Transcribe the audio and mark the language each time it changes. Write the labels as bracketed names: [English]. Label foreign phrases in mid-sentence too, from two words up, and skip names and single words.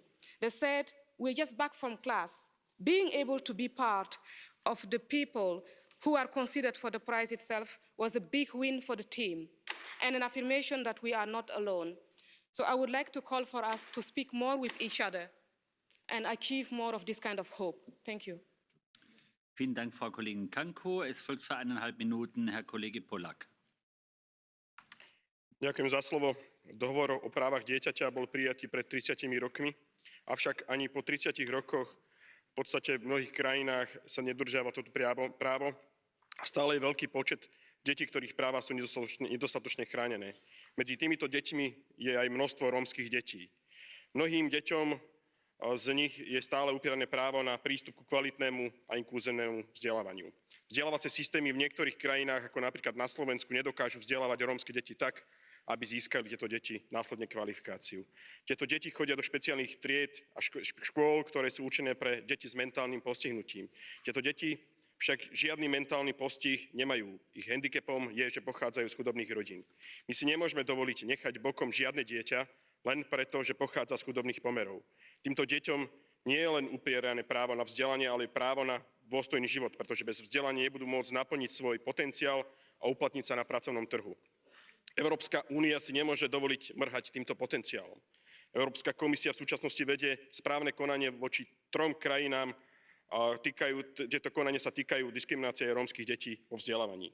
[English] They said, "We're just back from class. Being able to be part of the people who are considered for the prize itself was a big win for the team and an affirmation that we are not alone." So I would like to call for us to speak more with each other and achieve more of this kind of hope. Thank you. [German] Vielen Dank, Frau Kollegin Kanko. Es folgt für 1,5 Minuten Herr Kollege Polak. [Slovak] Ďakujem za slovo. Dohovor o právach dieťaťa bol prijatý pred 30 rokmi, avšak ani po 30 rokoch v podstate v mnohých krajinách sa nedodržiava toto právo a stále je veľký počet detí, ktorých práva sú nedostatočne chránené. Medzi týmito deťmi je aj množstvo rómskych detí. Mnohým deťom z nich je stále upierané právo na prístup ku kvalitnému a inkluzívnemu vzdelávaniu. Vzdelávacie systémy v niektorých krajinách, ako napríklad na Slovensku, nedokážu vzdelávať rómske deti tak, aby získali tieto deti následne kvalifikáciu. Tieto deti chodia do špeciálnych tried a škôl, ktoré sú určené pre deti s mentálnym postihnutím. Tieto deti však žiadny mentálny postih nemajú. Ich handicapom je, že pochádzajú z chudobných rodín. My si nemôžeme dovoliť nechať bokom žiadne dieťa len preto, že pochádza z chudobných pomerov. Týmto deťom nie je len upierané právo na vzdelanie, ale právo na dôstojný život, pretože bez vzdelania nebudú môcť naplniť svoj potenciál a uplatniť sa na pracovnom trhu. Európska únia si nemôže dovoliť mrhať týmto potenciálom. Európska komisia v súčasnosti vedie správne konanie voči 3 krajinám. Tieto konania sa týkajú diskriminácie rómskych detí vo vzdelávaní.